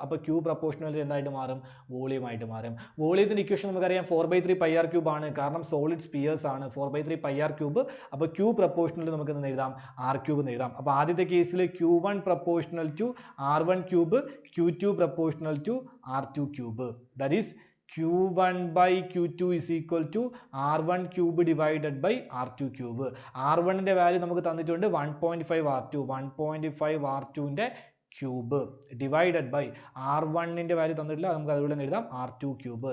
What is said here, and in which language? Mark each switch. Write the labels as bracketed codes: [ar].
[ml] അപ്പോൾ Q proportional എന്തായിട്ട് മാറും? വോളിയം ആയിട്ട് മാറും. വോളിയത്തിൻ്റെ ഇക്വേഷൻ നമുക്കറിയാം 4/3 πr ക്യൂബ് ആണ്. കാരണം സോളിഡ് സ്പിയേഴ്സ് ആണ്. 4/3 πr ക്യൂബ്. അപ്പോൾ ക്യൂ പ്രപ്പോർഷണൽ നമുക്ക് എന്ന് എഴുതാം? ആർ ക്യൂബ് എന്ന് എഴുതാം. അപ്പോൾ ആദ്യത്തെ കേസിൽ [en] Q1 proportional to R1 cube, Q2 proportional to R2 cube. That is Q1 by Q2 is equal to R1 cube divided by R2 cube. [ml] R1ന്റെ value നമുക്ക് തന്നിട്ടുണ്ട് 1.5 R2. 1.5 R2ന്റെ cube divided by R1ന്റെ value തന്നിട്ടില്ല, നമുക്ക് അതുപോലെ തന്നെ എഴുതാം R2 ക്യൂബ്.